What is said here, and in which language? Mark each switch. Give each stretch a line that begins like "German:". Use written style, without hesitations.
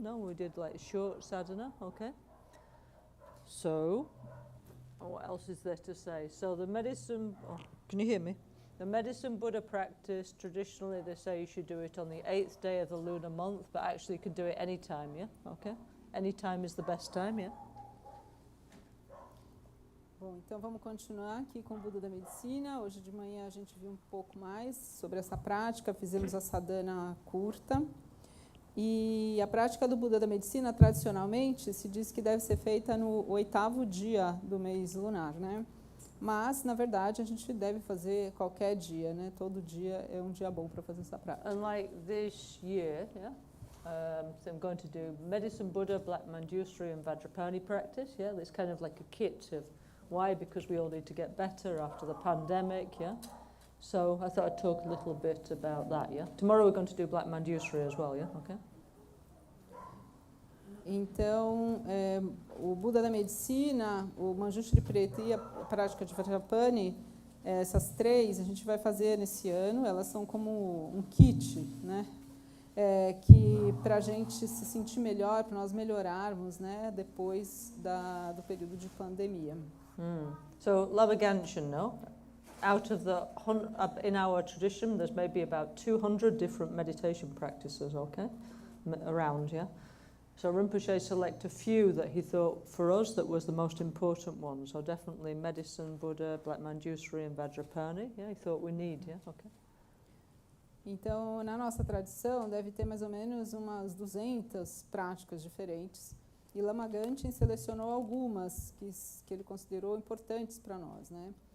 English: No, we did like short sadhana. Okay. So, what else is there to say? So the medicine, can you hear me? The Medicine Buddha practice, traditionally they say you should do it on the 8th day of the lunar month, but actually you can do it any time, yeah? Okay? Any time is the best time, yeah?
Portuguese: Bom, então vamos continuar aqui com o Buda da Medicina. Hoje de manhã a gente viu um pouco mais sobre essa prática, fizemos a sadhana curta. E a prática do Buda da Medicina, tradicionalmente, se diz que deve ser feita no 8º dia do mês lunar, né? Mas, na verdade, a gente deve fazer qualquer dia, né? Todo dia é um dia bom para fazer essa prática.
English: And like this year, yeah, so I'm going to do Medicine Buddha, Black Manjusri and Vajrapani practice, yeah? It's kind of like a kit of why, because we all need to get better after the pandemic, yeah? So I thought I'd talk a little bit about that, yeah? Tomorrow we're going to do Black Manjusri as well, yeah? Okay?
Portuguese: Então, o Buda da Medicina, o Manjushri Preto e a prática de Vajrapani, essas três a gente vai fazer nesse ano. Elas são como um kit, né? Que para a gente se sentir melhor, para nós melhorarmos, né? Depois do período de pandemia.
English: So Lama Ganshin, no? Out of in our tradition, there's maybe about 200 different meditation practices, okay? Around, yeah? So Rinpoche selected a few that he thought, for us, that was the most important one. So definitely Medicine Buddha, Black Manjusri and Vajrapani. Yeah, he thought we need, yeah, okay.
Portuguese: Então, na nossa tradição, deve ter mais ou menos umas 200 práticas diferentes. E Lama Ganshin selecionou algumas que ele considerou importantes para nós, né?